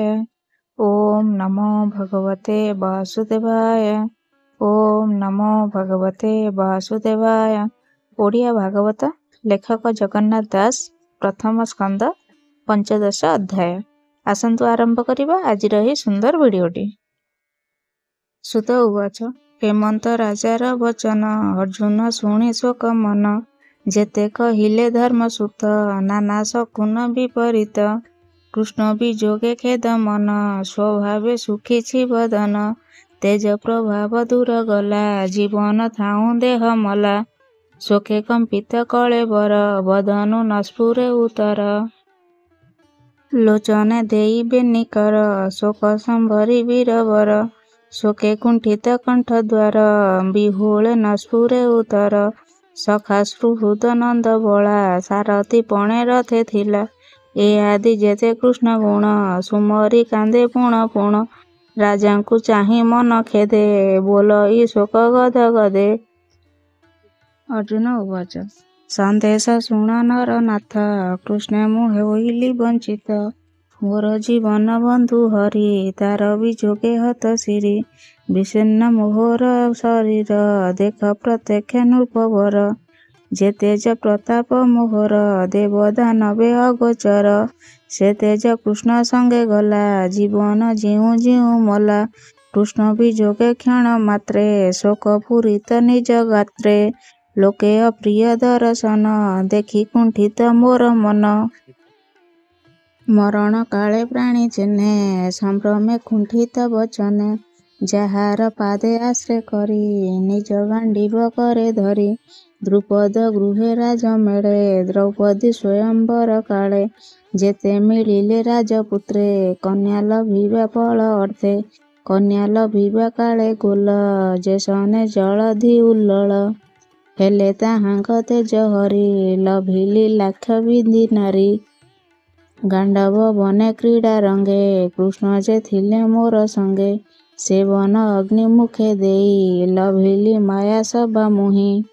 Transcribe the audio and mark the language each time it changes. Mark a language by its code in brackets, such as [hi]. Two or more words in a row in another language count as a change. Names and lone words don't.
[sa] ओम नमो भगवते वासुदेवाय। ओम नमो भगवते वासुदेवाय। [or] ଓଡ଼ିଆ ଭାଗବତ ଲେଖକ ଜଗନ୍ନାଥ ଦାସ ପ୍ରଥମ ସ୍କନ୍ଧ ପଞ୍ଚଦଶ ଅଧ୍ୟାୟ। ଆସନ୍ତୁ ଆରମ୍ଭ କରିବା ଆଜିର ଏହି ସୁନ୍ଦର ଭିଡିଓଟି। ସୁତ ଉବାଚ ହେମନ୍ତ ରାଜାର ବଚନ ଅର୍ଜୁନ ଶୁଣି ଶୋକ ମନ ଯେତେ କହିଲେ ଧର୍ମସୁତ ନାନା ଶକୁନ ବିପରୀତ କୃଷ୍ଣ ବିଯୋଗେ ଖେଦ ମନ ସ୍ୱଭାବେ ସୁଖୀ ବଦନ ତେଜ ପ୍ରଭାବ ଦୂର ଗଲା ଜୀବନ ଥାଉ ଦେହ ମଲା ଶୋକେ କମ୍ପିତ କଳେବର ବଦନୁ ନସ୍ଫୁରେ ଉତର ଲୋଚନେ ଦେଇ ବେନିକର ଶୋକ ସମ୍ଭରି ବୀରବର ଶୋକେ କୁଣ୍ଠିତ କଣ୍ଠ ଦ୍ୱାର ବିହୁଳେ ନସ୍ଫୁରେ ଉତର ସଖାଶ୍ରୁ ହୃଦ ନନ୍ଦ ବଳା ସାରଥି ପଣେ ରଥେ ଥିଲା ଏ ଆଦି ଯେତେ କୃଷ୍ଣ ଗୁଣ ସୁମରି କାନ୍ଦେ ପୁଣ ପୁଣ ରାଜାଙ୍କୁ ଚାହିଁ ମନ ଖେଦେ ବୋଲ ଈ ଶୋକ ଗଦ ଗଦେ। ଅର୍ଜୁନ ଉବାଚ ସନ୍ଦେଶ ଶୁଣ ନରନାଥ କୃଷ୍ଣ ମୁଁ ହୋଇଲି ବଞ୍ଚିତ ମୋର ଜୀବନ ବନ୍ଧୁ ହରି ତାର ବିଯୋଗେ ହତ ସିରି ବିଷଣ୍ଣ ମୋହର ଶରୀର ଦେଖ ପ୍ରତ୍ୟକ୍ଷ ନୃପବର ଯେ ତେଜ ପ୍ରତାପ ମୋହର ଦେବ ଦାନବେ ଅଗୋଚର ସେ ତେଜ କୃଷ୍ଣ ସଙ୍ଗେ ଗଲା ଜୀବନ ଜୀଉ ଜୀଉ ମଲା କୃଷ୍ଣ ବିଯୋଗେ କ୍ଷଣ ମାତ୍ରେ ଶୋକ ପୂରିତ ନିଜ ଗାତ୍ରେ ଲୋକେ ଅପ୍ରିୟ ଦର୍ଶନ ଦେଖି କୁଣ୍ଠିତ ମୋର ମନ ମରଣ କାଳେ ପ୍ରାଣୀ ଚିହ୍ନେ ସମ୍ଭ୍ରମେ କୁଣ୍ଠିତ ବଚନେ ଯାହାର ପାଦେ ଆଶ୍ରେ କରି ନିଜ ଗାଣ୍ଡିବ करे ଧରି ଦ୍ରୁପଦ ଗୃହେ ରାଜ ମେଳେ ଦ୍ରୌପଦୀ ସ୍ୱୟଂବର କାଳେ ଯେତେ ମିଳିଲେ ରାଜପୁତ୍ରେ କନ୍ୟା ଲଭିବା ଫଳ ଅର୍ଥେ କନ୍ୟା ଲଭିବା କାଳେ ଗୋଲ ଯେସନେ ଜଳଧି ଉଲ୍ଲଳ ହେଲେ ତାହାଙ୍କ ତେଜ ହରି ଲଭିଲି ଲାକ୍ଷ ବିଧି ନାରୀ ଗାଣ୍ଡବ ବନେ କ୍ରୀଡ଼ା ରଙ୍ଗେ କୃଷ୍ଣ ଯେ ଥିଲେ ମୋର ସଙ୍ଗେ ସେ ବନ ଅଗ୍ନି ମୁଖେ ଦେଇ ଲଭିଲି ମାୟା ସଭା ମୁହିଁ